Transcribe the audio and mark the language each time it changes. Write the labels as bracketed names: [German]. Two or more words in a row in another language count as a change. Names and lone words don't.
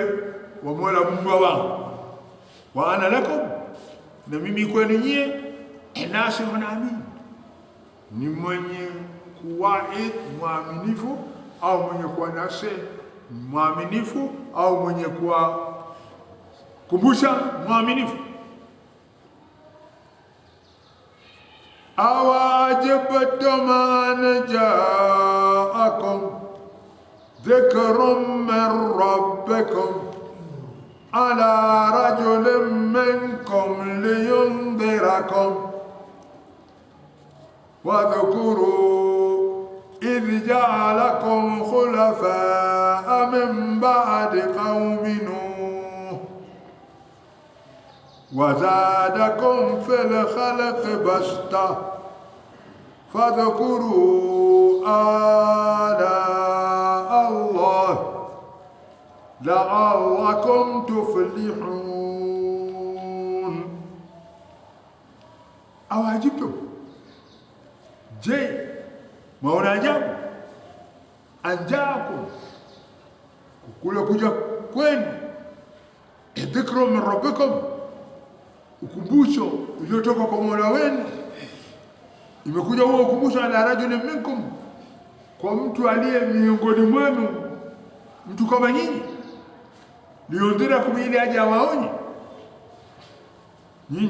[Swahili] wa Mola Mungu wangu, [Arabic] وأنا لكم, [Swahili] na mimi kwenu nyie [Arabic] ناصح أمين, [Swahili] ni mwenye kuwaid mwaminifu, au mwenye kuwa nasihi mwaminifu, au mwenye kuwa kumbusha mwaminifu. [Arabic] أوعجبتم أن جاءكم ذكر من ربكم على رجل منكم لينذركم واذكروا إذ جعلكم خلفاء من بعد قوم نوح وزادكم في الخلق بسطة فاذكروا آلاء الله لعلكم تفلحون. [Swahili] أواجبتم je, maona ajabu anjaakum, kule kuja kwenu, [Arabic] ذكر من ربكم, [Swahili] ukumbusho uliotoka kwa Mola wenu. Imekuja huo ukumbusho [Arabic] على رجل منكم, [Swahili] kwa mtu aliye miongoni mwenu, mtu kama nyinyi, liyundhirakum, ili aje awaonye nyinyi.